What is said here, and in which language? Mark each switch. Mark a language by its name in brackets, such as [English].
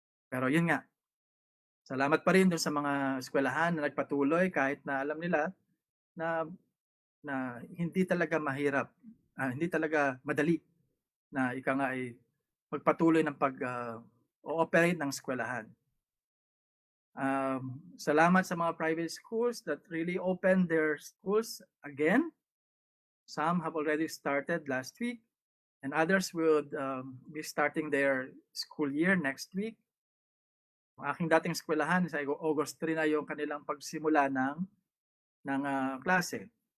[Filipino] Pero yun nga, salamat pa rin dun sa mga eskwelahan na nagpatuloy kahit na alam nila na hindi talaga mahirap, hindi talaga madali na ika nga ay magpatuloy ng pag-ooperate ng eskwelahan. Salamat sa mga [English] private schools that really opened their schools again. Some have already started last week and others will be starting their school year next week. [Filipino] Ang aking dating eskwelahan sa August 3 na yung kanilang pagsimula ng klase.